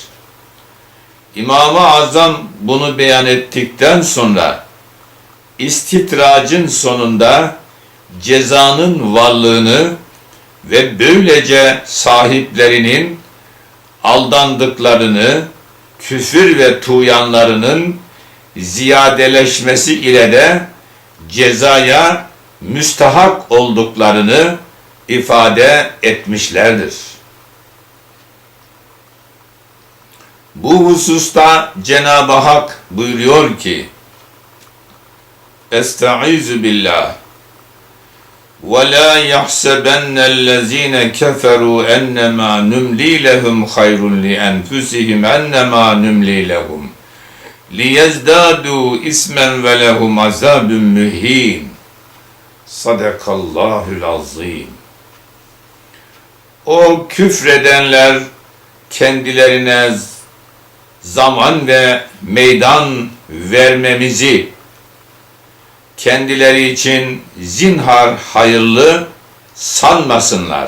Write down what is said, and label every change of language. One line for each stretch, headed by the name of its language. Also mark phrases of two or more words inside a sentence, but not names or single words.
Turkish: İmam-ı Azam bunu beyan ettikten sonra istitracın sonunda cezanın varlığını ve böylece sahiplerinin aldandıklarını, küfür ve tuğyanlarının ziyadeleşmesi ile de cezaya müstahak olduklarını ifade etmişlerdir. Bu hususta Cenab-ı Hak buyuruyor ki:
Arabic: أستعيذ بالله وَلَا يَحْسَبَنَّ الَّذ۪ينَ كَفَرُوا اَنَّمَا نُمْلِي لَهُمْ خَيْرٌ لِأَنْفُسِهِمْ اَنَّمَا نُمْلِي لَهُمْ لِيَزْدَادُوا اِسْمًا وَلَهُمْ عَذَابٌ مُه۪ينٌ صدق الله العظيم.
Turkish: O küfredenler kendilerine zaman ve meydan vermemizi kendileri için zinhar hayırlı sanmasınlar.